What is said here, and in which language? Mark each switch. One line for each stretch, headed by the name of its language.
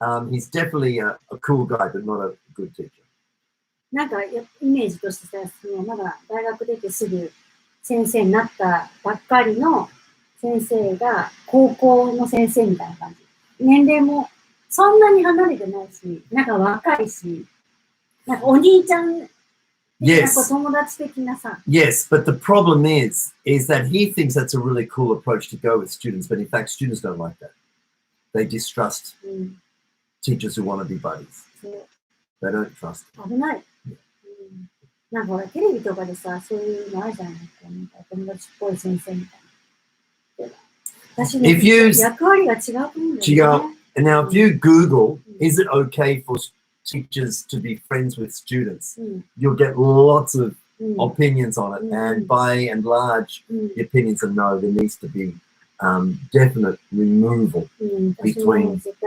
English: He's definitely a cool guy, but not a good teacher.
Japanese: なんかイメージとしてさ、まだ大学出てすぐ先生になったばっかりの先生が高校の先生みたいな感じ。年齢もそんなに離れてないし、なんか若いし、なんかお兄ちゃん、
English: Yes.
Japanese: なんか友達的なさ。
English: Yes, but the problem is that he thinks that's a really cool approach to go with students, but in fact, students don't like that. They distrust teachers who want to be buddies. They don't trust.
Japanese: 危ない。なんかほら、テレビとかでさ、そういうのあるじゃないですか。なんか友達っぽい先生みたいな。私ね、役割が違うと思うんだよね。
English: And now, if you Google, is it okay for teachers to be friends with students? You'll get lots of opinions on it. And by and large, the opinions are no, there needs to be definite removal between.